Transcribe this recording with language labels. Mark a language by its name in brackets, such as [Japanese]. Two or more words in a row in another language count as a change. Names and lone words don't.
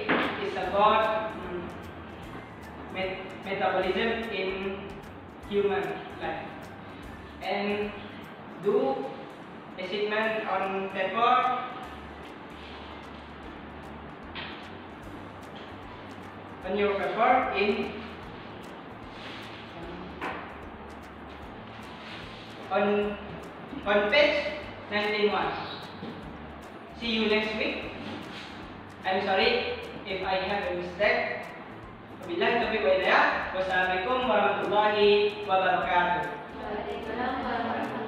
[English] Is about metabolism in human life, and do assignment on paper on your paper in on page 19.1. See you next week. I'm sorry if I have a mistake. [Arabic] وبالله التوفيق والهداية. والسلام عليكم ورحمة الله وبركاته. وعليكم السلام.